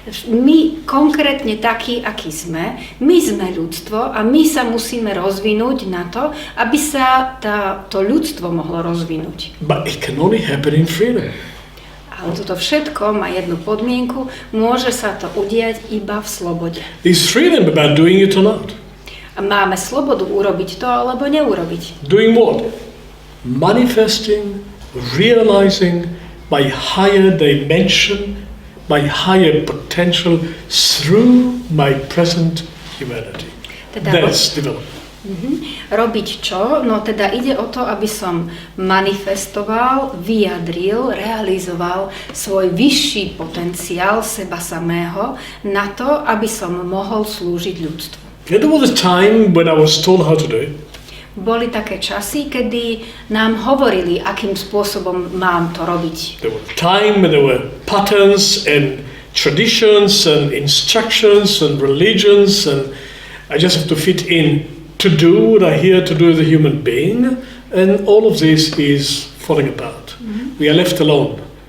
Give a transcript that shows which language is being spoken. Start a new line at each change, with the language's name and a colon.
Slovak: My konkrétne takí, akí sme, my sme ľudstvo a my sa musíme rozvinúť na to, aby sa to ľudstvo mohlo rozvinúť.
English: But it can only happen in freedom.
Slovak: Ale toto všetko má jednu podmienku, môže sa to udiať iba v slobode.
English: Is freedom about doing it or not?
Slovak: A máme slobodu urobiť to alebo neurobiť.
English: Doing what? Manifesting, realizing my higher dimension, my higher potential through my present humanity. That's development.
Slovak: Robiť čo? No teda ide o to, aby som manifestoval, vyjadril, realizoval svoj vyšší potenciál seba samého na to, aby som mohol slúžiť ľudstvu.
English: There was a time when I was told how to do it.
Slovak: Boli také časy, kedy nám hovorili, akým spôsobom mám to robiť.
English: There was a time when there were patterns and traditions and instructions and religions and I just have to fit in to do what I hear to do as a human being and all of this is falling apart. We are left alone.